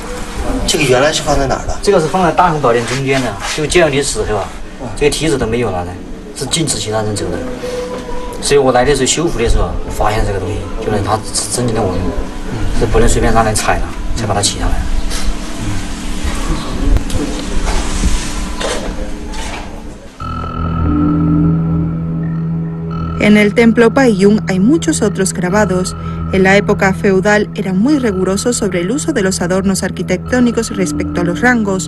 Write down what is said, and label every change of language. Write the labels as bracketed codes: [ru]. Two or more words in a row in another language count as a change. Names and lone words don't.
[zh] 这个原来是放在哪儿的？这个是放在大雄宝殿中间的，就建有的时候啊，这个梯子都没有了的，是禁止其他人走的。所以我来的时候修复的时候，我发现这个东西，就是它是真正的文物，是不能随便让人踩了，才把它起下来。 [es] En el templo Baiyun hay muchos otros grabados. En la época feudal eran muy rigurosos sobre el uso de los adornos arquitectónicos respecto a los rangos.